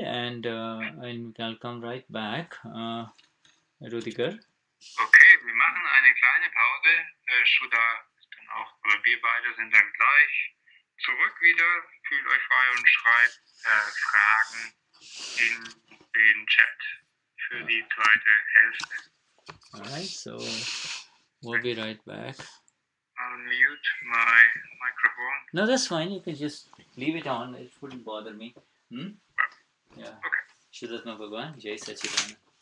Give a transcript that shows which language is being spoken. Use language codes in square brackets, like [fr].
[en] And I'll come right back, Ruediger. [de] Okay, wir machen eine kleine Pause. Shuddha ist dann auch, oder wir beide sind dann gleich zurück wieder. Fühlt euch frei und schreibt Fragen in den Chat für die zweite Hälfte. [en] Alright, so we'll be right back. I'll mute my microphone. No, that's fine. You can just leave it on. It wouldn't bother me. Yeah. Okay. [hi] Shuddha Bhagwan, Jai Sachidanand.